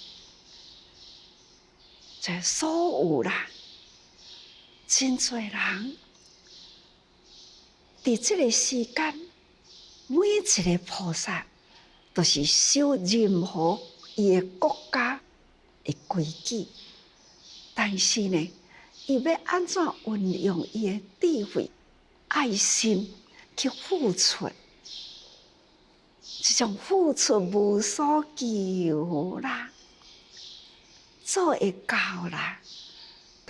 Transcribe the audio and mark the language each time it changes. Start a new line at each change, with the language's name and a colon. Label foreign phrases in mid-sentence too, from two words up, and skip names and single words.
Min Nan Chinese: 这所有啦，真侪人伫这个时间，每一个菩萨都是守任何伊个国家的规矩，但是呢，伊要安怎运用伊的智慧、爱心去付出？这种付出无所求啦，做会到啦，大